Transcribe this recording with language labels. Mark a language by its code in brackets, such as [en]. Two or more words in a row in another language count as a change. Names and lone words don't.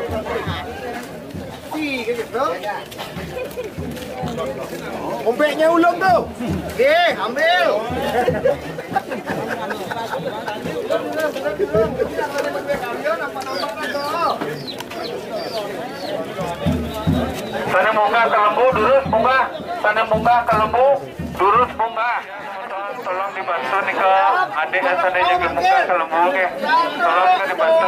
[id] Gitu. Kompeknya ulung tuh. Oke, ambil. [ban] Sana munggah ke lembu, durus munggah. Sana munggah ke lembu, durus munggah. [id] Tolong dibantu nih ke adik dan sana juga munggah ke lembu, oke. Tolong juga dibantu.